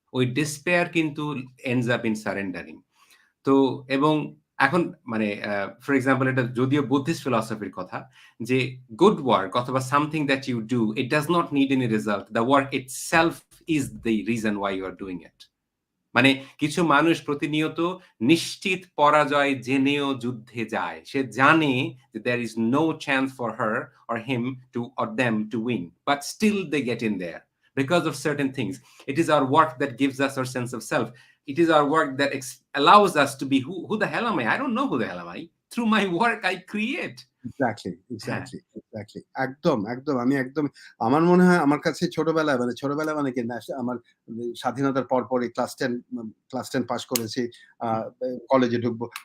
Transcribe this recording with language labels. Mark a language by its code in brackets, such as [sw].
[en] ওই ডিসপেয়ার কিন্তু ends up in surrendering. [bn] তো এবং এখন মানে [en] for example [bn] এটা যদিও বুদ্ধিস্ট ফিলসফির কথা, যে [en] Good work অথবা something that you do, it does not need any result, the work itself is the reason why you are doing it. [bn] মানে কিছু মানুষ প্রতিনিয়ত নিশ্চিত পরাজয় জেনেও যুদ্ধে যায়। সে জানে যে [en] there is no chance for her or him to or them to win, but still they get in there because of certain things. It is our work that gives us our sense of self. It is our work that allows us to be who the hell am I? I don't know who the hell am I. Through my work I create. [bn] হ্যাঁ, [en] Exactly. [bn] একদম। আমি একদম, আমার মনে হয় আমার কাছে ছোটবেলায় মানে কি না, আমার স্বাধীনতার পরপরই ক্লাস 10 পাস করেছি, কলেজে ঢুকবো।